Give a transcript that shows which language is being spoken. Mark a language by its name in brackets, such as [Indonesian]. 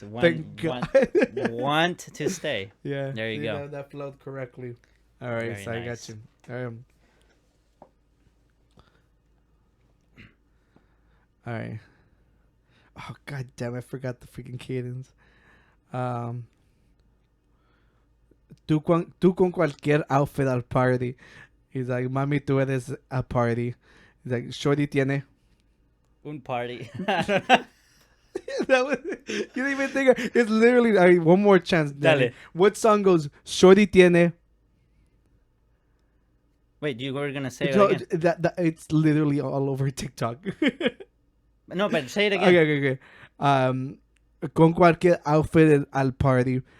[English] Thank God. Want to stay. Yeah, There you go. That flowed correctly. All right, so I got nice. you. All right. Oh God damn! I forgot the freaking cadence. [Spanish] Tú con cualquier outfit al party. [English] He's like, [Spanish] mami, tú eres [English] a party. He's like, Shorty [Spanish] tiene. Un party. [English] That was, you didn't even think. It's literally. All right, one more chance. Danny. [Spanish] Dale. [English] What song goes? Shorty [Spanish] tiene. [English] Wait, you were gonna say it So, again? that it's literally all over TikTok. No, but say it again. Okay. [Spanish] Con cualquier outfit al party.